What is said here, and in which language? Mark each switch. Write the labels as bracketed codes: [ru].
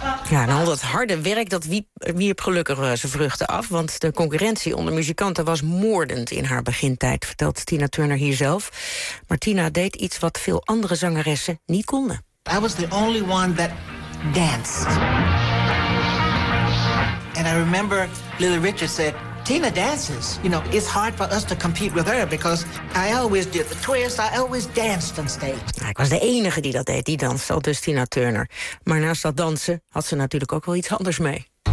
[nl] Ja, en al dat harde werk, dat wierp gelukkig zijn vruchten af, want de concurrentie onder muzikanten was moordend in haar begintijd, vertelt Tina Turner hier zelf. Maar Tina deed iets wat veel andere zangeressen niet konden. [en] I was the only one that danced. And I remember Lily Richard said, Tina dances. You know, it's hard for us to compete with her because I always did the twist, I always danced on stage. [nl] Nou, ik was de enige die dat deed, die danste, al dus Tina Turner. Maar naast dat dansen had ze natuurlijk ook wel iets anders mee.